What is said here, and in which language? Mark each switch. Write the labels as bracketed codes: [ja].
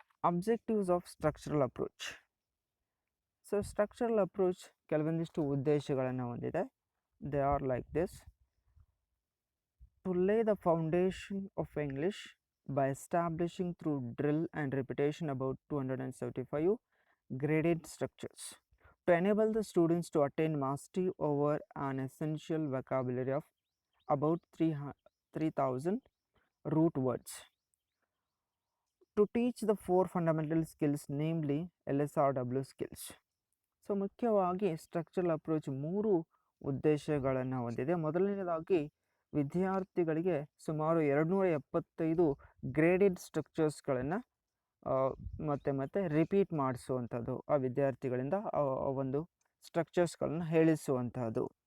[en] Objectives of structural approach. [kn] So structural approach ಕೆಲವೊಂದಿಷ್ಟು ಉದ್ದೇಶಗಳನ್ನು ಹೊಂದಿದೆ. [en] They are like this: to lay the foundation of English by establishing through drill and repetition about 275 graded structures. To enable the students to attain mastery over an essential vocabulary of about 3,000 root words. To teach the 4 fundamental skills, namely LSRW skills. [kn] So ಮುಖ್ಯವಾಗಿ structural approach 3 ಉದ್ದೇಶಗಳನ್ನು ಹೊಂದಿದೆ. ಮೊದಲನೇದಾಗಿ ವಿದ್ಯಾರ್ಥಿಗಳಿಗೆ ಸುಮಾರು 275 graded ಸ್ಟ್ರಕ್ಚರ್ಸ್ಗಳನ್ನು ಮತ್ತೆ repeat ಮಾಡಿಸುವಂಥದ್ದು, ಆ ವಿದ್ಯಾರ್ಥಿಗಳಿಂದ ಒಂದು ಸ್ಟ್ರಕ್ಚರ್ಸ್ಗಳನ್ನು ಹೇಳಿಸುವಂಥದ್ದು.